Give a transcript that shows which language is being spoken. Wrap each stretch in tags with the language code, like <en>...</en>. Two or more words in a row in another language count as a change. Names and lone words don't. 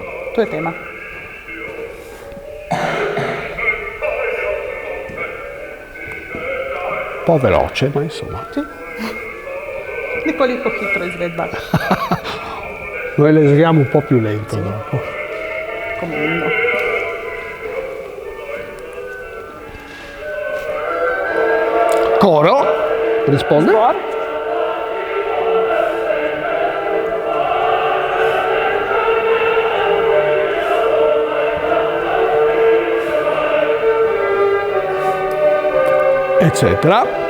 <sl>To je tema.</sl> <it>Un po' veloce, ma insomma. Sì.</it> <sl>Nekoliko hitro izvedba.</sl> <it>Noi le eseguiamo un po' più lento dopo. Come inno. Coro, risponde.</it> <sl>Zbor.</sl> <it>Eccetera.</it>